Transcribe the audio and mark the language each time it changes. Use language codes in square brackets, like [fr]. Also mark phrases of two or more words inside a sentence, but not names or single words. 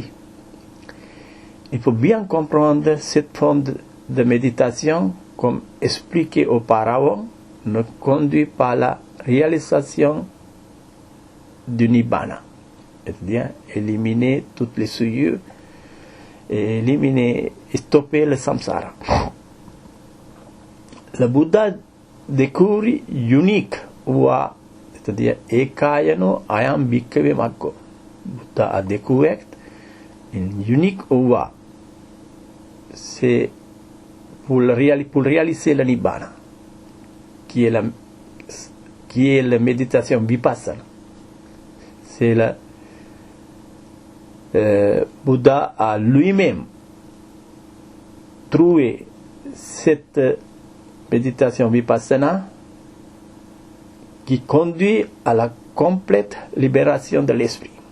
[fr] Il faut bien comprendre cette forme de méditation, comme expliqué auparavant, ne conduit pas à la réalisation du Nibbana. C'est-à-dire éliminer toutes les souillures, et éliminer, stopper le samsara. Le Bouddha découvre unique voie, c'est-à-dire [pi] ekayano ayam bhikkave maggo. [fr] Bouddha a découvert une unique voie. C'est pour réaliser le Nibbana, qui est la méditation vipassana. C'est la Bouddha a lui-même trouvé cette méditation vipassana qui conduit à la complète libération de l'esprit.